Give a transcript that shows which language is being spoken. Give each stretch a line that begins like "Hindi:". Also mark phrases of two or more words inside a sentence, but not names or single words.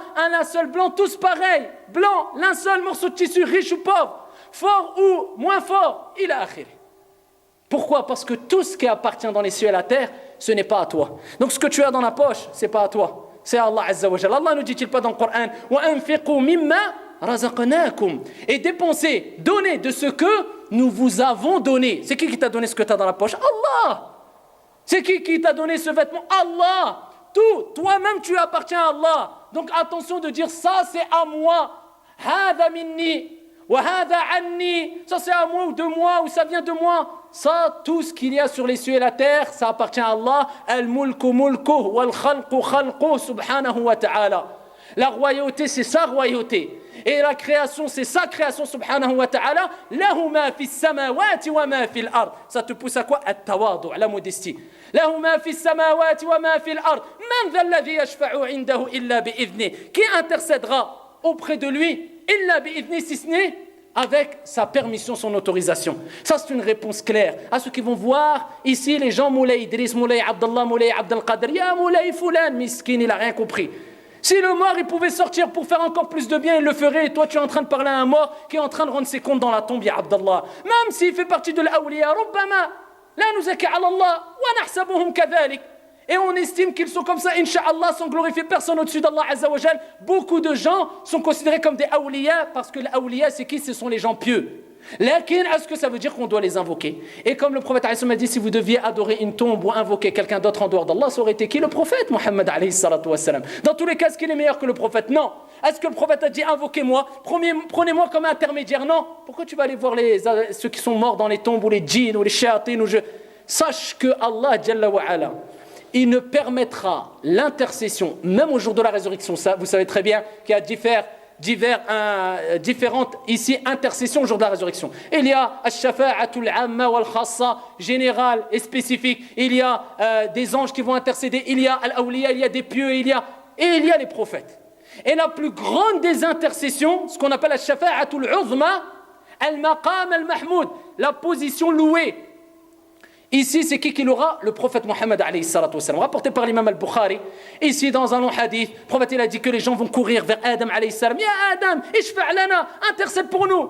French: Un linceul blanc, tous pareils. Blanc, linceul, morceau de tissu, riche ou pauvre, fort ou moins fort, il a akhir. Pourquoi? Parce que tout ce qui appartient dans les cieux et la terre, ce n'est pas à toi. Donc ce que tu as dans la poche, c'est pas à toi, c'est à
Arabic: الله عز وجل.
French: Allah ne dit-il pas dans le Coran:
Arabic: وأنفقوا مما رزقناكم,
French: et dépensez, donnez de ce que nous vous avons donné. C'est qui t'a donné ce que tu as dans la poche? Allah. C'est qui t'a donné ce vêtement? Allah. Tout, toi-même tu appartiens à Allah. Donc attention de dire ça c'est à moi.
Arabic: هذا مني وهذا عني.
French: Ça c'est à moi ou de moi ou ça vient de moi. Ça, tout ce qu'il y a sur les cieux et la terre, ça appartient à Allah.
Arabic: الملك ملكه والخلق خلقه سبحانه وتعالى.
French: La royauté c'est sa royauté. Et la création, c'est sa création,
Arabic: سبحانه وتعالى. له ما في السماوات وما في الأرض.
French: Ça te pousse à quoi? At-tawadu, la modestie.
Arabic: له ما في السماوات وما في الأرض. من ذا الذي يشفع عنده إلا بإذنه.
French: Qui intercédera auprès de lui
Arabic: إلا بإذنه,
French: si ce n'est avec sa permission, son autorisation. Ça, c'est une réponse claire à ceux qui vont voir ici les gens Moulay Idriss, Moulay Abdallah, Moulay Abdel Qadir. Ya Moulay Foulan, miskin, il n'a rien compris. Si le mort il pouvait sortir pour faire encore plus de bien, il le ferait. Et toi tu es en train de parler à un mort qui est en train de rendre ses comptes dans la tombe, ya Abdallah. Même s'il fait partie de l'awliya,
Arabic: ربما لا نزكي على الله ونحسبهم كذلك.
French: Et on estime qu'ils sont comme ça, incha'Allah, sans glorifier personne au-dessus d'
Arabic: الله عز وجل.
French: Beaucoup de gens sont considérés comme des awliya parce que les awliya, c'est qui? Ce sont les gens pieux. Lakin, est-ce que ça veut dire qu'on doit les invoquer? Et comme le prophète a dit, si vous deviez adorer une tombe ou invoquer quelqu'un d'autre en dehors d'Allah, ça aurait été qui? Le prophète Muhammad
Arabic: عليه الصلاة والسلام.
French: Dans tous les cas, est-ce qu'il est meilleur que le prophète? Non. Est-ce que le prophète a dit invoquez-moi, prenez-moi comme intermédiaire? Non. Pourquoi tu vas aller voir ceux qui sont morts dans les tombes ou les djinns ou les shayatin Sache que
Arabic: الله جل وعلا,
French: il ne permettra l'intercession, même au jour de la résurrection. Ça, vous savez très bien qu'il y a différentes ici intercessions au jour de la résurrection. Il y a
Arabic: الشفاعة العامة والخاصة,
French: générale et spécifique. Il y a des anges qui vont intercéder. Il y a al-awliya, il y a des pieux, il y a les prophètes. Et la plus grande des intercessions, ce qu'on appelle
Arabic: الشفاعة العظمى، المقام المحمود,
French: la position louée. Ici, c'est qui l'aura? Le prophète Mohammed
Arabic: عليه الصلاة والسلام,
French: rapporté par l'imam al-Bukhari. Ici, dans un long hadith, le prophète il a dit que les gens vont courir vers Adam
Arabic: عليه السلام. يا آدم، اشفع لنا,
French: intercède pour nous.